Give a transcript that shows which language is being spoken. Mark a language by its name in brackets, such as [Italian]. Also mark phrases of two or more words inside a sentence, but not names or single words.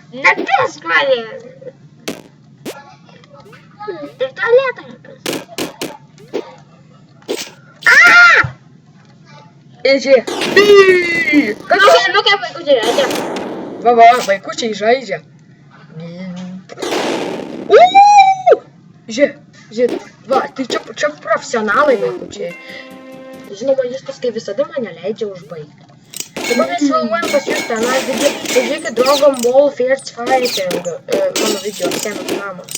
[Russian] Капец, Коля. Ты в туалет капец. Иди. Ну-ка, выкусили, Адя. [Lithuanian] Va, vaikučiai žaidžia. Žiūrėk, va, tai čia profesionalai vaikučiai. Žinoma, Justas kaip visada mane leidžia užbaigti. Dabar mes filmuojam pas jūs tenai, žiūrėkit Dragon Ball First Fighting, mano video, senas namas.